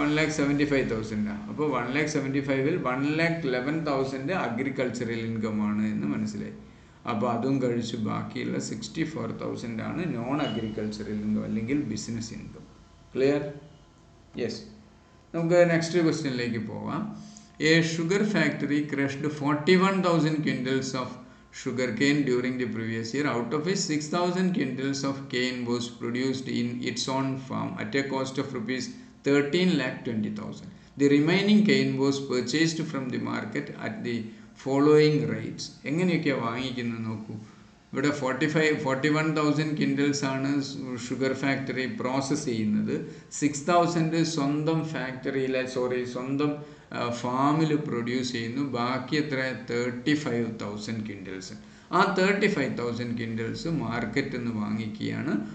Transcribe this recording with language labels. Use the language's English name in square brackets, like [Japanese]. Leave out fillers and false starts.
[Malayalam] 1,75,000 ആണ്. അപ്പോൾ 1,75,000-ൽ 1,11,000 agricultural income ആണ് എന്ന് മനസ്സിലായി. അപ്പോൾ അതും കഴിച്ച് ബാക്കിയുള്ള 64,000 ആണ് നോൺ അഗ്രികൾച്ചറൽ ഇൻകം അല്ലെങ്കിൽ ബിസിനസ് ഇൻകം. ക്ലിയർ? യെസ്. നമുക്ക് നെക്സ്റ്റ് ക്വസ്റ്റ്യനിലേക്ക് പോവാം. [English] A sugar factory crushed 41,000 quintals of sugarcane during the previous year, out of which 6,000 quintals of cane was produced in its own farm at a cost of rupees 13,20,000. The remaining cane was purchased from the market at the following rates. [Malayalam] എങ്ങനെയൊക്കെയാണ് വാങ്ങിക്കുന്നത് നോക്കൂ. ഇവിടെ 41,000 ക്വിൻ്റൽസ് ആണ് sugar factory process ചെയ്യുന്നത്. 6,000 സ്വന്തം ഫാക്ടറിയിലെ സ്വന്തം ഫാമിൽ produce ചെയ്യുന്നു. ബാക്കി എത്ര? 35,000 ക്വിൻ്റൽസ്. ആ 35,000 ക്വിൻ്റൽസ് മാർക്കറ്റിൽ നിന്ന് വാങ്ങിക്കുകയാണ്.